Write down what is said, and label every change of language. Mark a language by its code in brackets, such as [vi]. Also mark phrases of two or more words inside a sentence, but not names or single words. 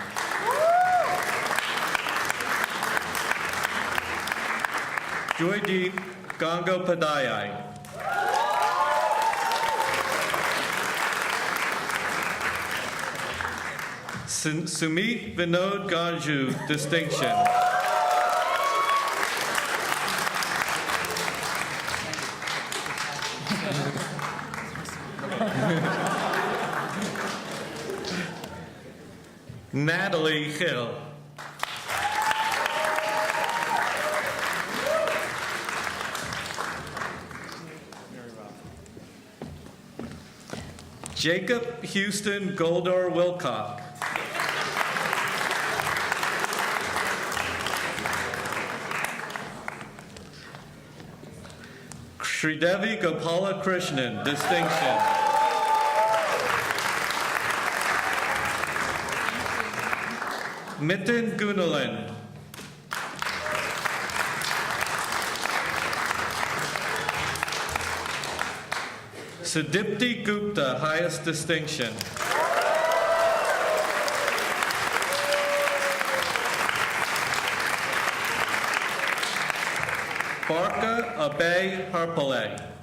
[en] Joydeep Gangopadhyay. Sumit Vinod Ganju, distinction. Natalie Hill. Jacob Houston Goldor Wilcock. Sridevi Gopala Krishnan, distinction. Mitten Gunalan. Sudipti Gupta, highest distinction. Barka Abay Harpale.